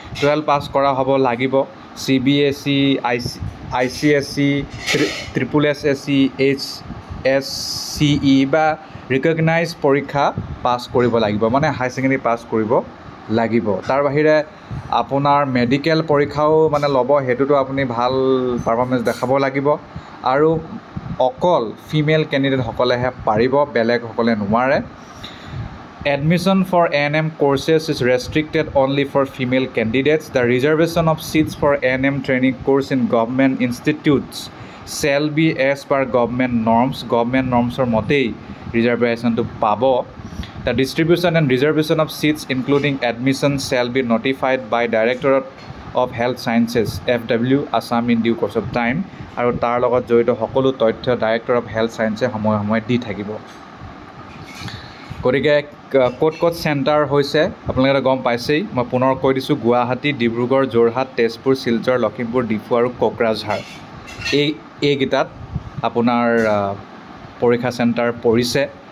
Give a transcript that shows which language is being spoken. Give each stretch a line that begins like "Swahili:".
Assamese: 12 পাছ কৰা হ'ব লাগিব। CBSE, ICSE, SSSE, HSCE বা ৰিকগনাইজ পৰীক্ষা পাছ কৰিব লাগিব, হাই ছেকেণ্ডেৰী পাছ কৰিব লাগিব। তাৰ বাহিৰে আপোনাৰ মেডিকেল পৰীক্ষাও ল'ব, সেইটোতো আপুনি ভাল পাৰফৰ্মেঞ্চ দেখাব লাগিব। আৰু অকল ফিমেল কেণ্ডিডেটসকলেহে পাৰিব, বেলেগসকলে নোৱাৰে।
English: Admission for A&M courses is restricted only for female candidates. The reservation of seats for A&M training course in government institutes shall be as per government norms.
Assamese: Government norms-or motei reservation to pabo.
English: The distribution and reservation of seats including admission shall be notified by Directorate of Health Sciences FW Assam in due course of time.
Assamese: আৰু তাৰ লগত জড়িত সকলো তথ্য Director of Health Sciences সময়ে সময়ে দি থাকিব। গতিকে ক'ত ক'ত চেণ্টাৰ হৈছে আপোনালোকে গম পাইছেই। মই পুনৰ কৈ দিছোঁ, গুৱাহাটী, ডিব্ৰুগড়, যোৰহাট, তেজপুৰ, শিলচৰ, লখিমপুৰ, ডিফু আৰু কোকৰাঝাৰ এইকেইটাত আপোনাৰ পৰীক্ষা চেণ্টাৰ পৰিছে।